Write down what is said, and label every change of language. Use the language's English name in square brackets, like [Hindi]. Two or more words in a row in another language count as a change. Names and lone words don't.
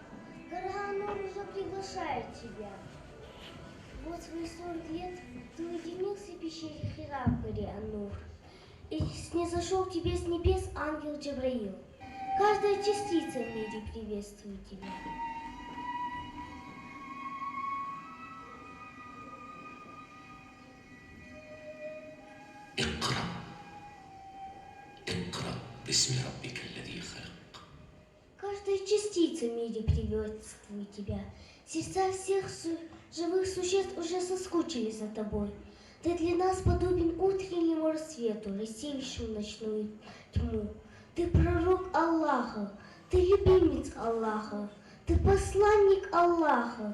[Russian] Гора Анур уже приглашает тебя. Вот свои 40 лет ты уединился в пещере Хира в горе Анур. И снизошел к тебе с небес ангел Джабраил. Каждая частица в мире приветствует тебя. [Arabic] باسم ربك الذي خلق. [Russian] Каждая частица в мире приветствует тебя. Сердца всех живых существ уже соскучились за тобой. Ты для нас подобен утреннему рассвету, рассеявшему ночную тьму. Ты пророк Аллаха, ты любимец Аллаха, ты посланник Аллаха.